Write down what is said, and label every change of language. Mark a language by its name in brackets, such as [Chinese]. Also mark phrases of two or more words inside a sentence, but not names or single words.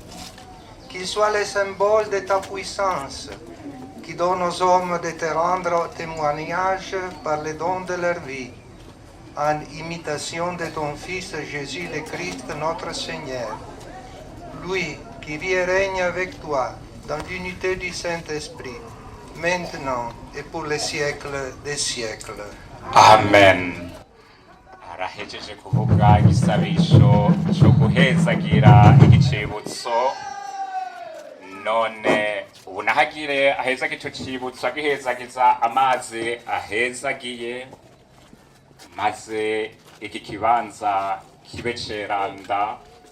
[French] Qu'il soit le symbole de ta puissance, qui donne aux hommes de te rendre témoignage par le don de leur vie, en imitation de ton Fils Jésus le Christ, notre Seigneur. Lui qui vit et règne avec toi dans l'unité du Saint-Esprit, maintenant et pour les siècles des siècles. Amen. [Rundi] Arahejeje kuvuga igisabisho cyo guhezagira igicibutso none ubu nahagire aheza gico cibutso agihezagiza amazi ahezagiye maze iki kibanza kibe ceranda